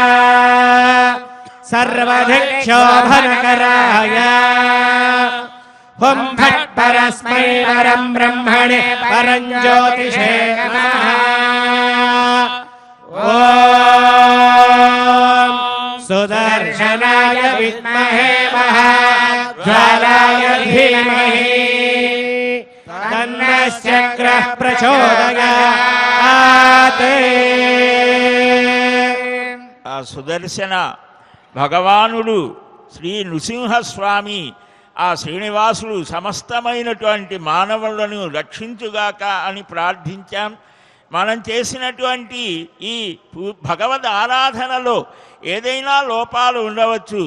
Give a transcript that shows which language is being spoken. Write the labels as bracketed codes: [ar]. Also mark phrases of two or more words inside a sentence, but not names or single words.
[sa] सर्वधिक्षोभनकराय हुं फट् परस्मै परं ब्रह्मणे परं ज्योतिषे नमः ॐ सुदर्शनाय विद्महे महाज्वालाय धीमहि तन्नः चक्रः प्रचोदयात् [te] ఆ సుదర్శన భగవానుడు శ్రీ నృసింహస్వామి ఆ శ్రీనివాసుడు సమస్తమైనటువంటి మానవులను రక్షించుగాక అని ప్రార్థించాం. మనం చేసినటువంటి ఈ భగవద్ ఆరాధనలో ఏదైనా లోపాలు ఉండవచ్చు.